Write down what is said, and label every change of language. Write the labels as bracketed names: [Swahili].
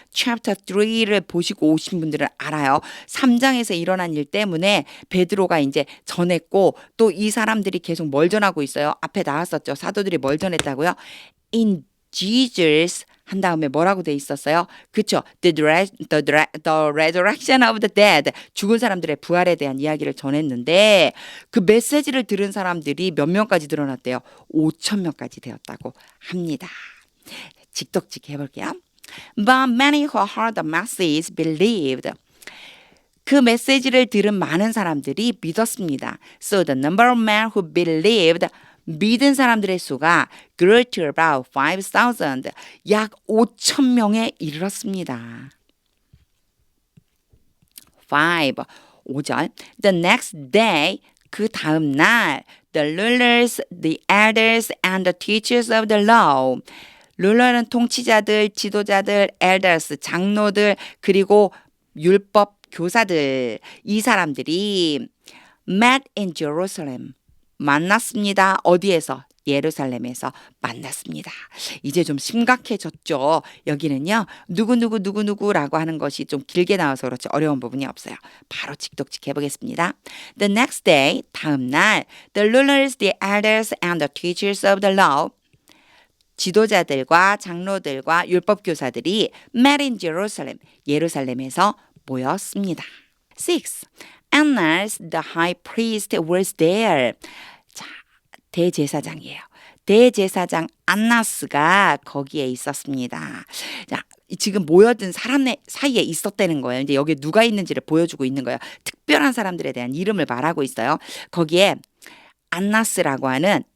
[Korean] chapter 3를 보시고 오신 분들은 알아요. 3장에서 일어난 일 때문에 베드로가 이제 전했고 또 이 사람들이 계속 뭘 전하고 있어요. 앞에 나왔었죠. 사도들이 뭘 전했다고요? In Jesus 한 다음에 뭐라고 돼 있었어요? 그쵸? [English] The resurrection of the dead. [Korean] 죽은 사람들의 부활에 대한 이야기를 전했는데 그 메시지를 들은 사람들이 몇 명까지 늘어났대요? 5,000명까지 되었다고 합니다. 직독직 해볼게요. [English] But many who heard the message believed. [Korean] 그 메시지를 들은 많은 사람들이 믿었습니다. [English] So the number of men who believed [Korean] 믿은 사람들의 수가 [English] grew to about 5,000. [Korean] 약 5,000명에 이르렀습니다. [English] 5절 The next day [Korean] 그 다음 날 [English] the rulers, the elders and the teachers of the law 룰러는 통치자들, 지도자들, elders, [Korean] 장로들 그리고 율법 교사들 이 사람들이 [English] met in Jerusalem 만났습니다. [Korean] 어디에서? 예루살렘에서 만났습니다. 이제 좀 심각해졌죠. 여기는요. 누구누구라고 하는 것이 좀 길게 나와서 그렇지 어려운 부분이 없어요. 바로 직독직 해보겠습니다. [English] The next day, 다음 날 The rulers, the elders and the teachers of the law [Korean] 지도자들과 장로들과 율법교사들이 [English] met in Jerusalem [Korean] 예루살렘에서 모였습니다. [English] 6. Annas the high priest was there. [Korean] 자, 대제사장이에요. 대제사장 안나스가 거기에 있었습니다. 자, 지금 모여든 사람 사이에 있었다는 거예요. 이제 여기 누가 있는지를 보여주고 있는 거예요. 특별한 사람들에 대한 이름을 말하고 있어요. 거기에 안나스라고 하는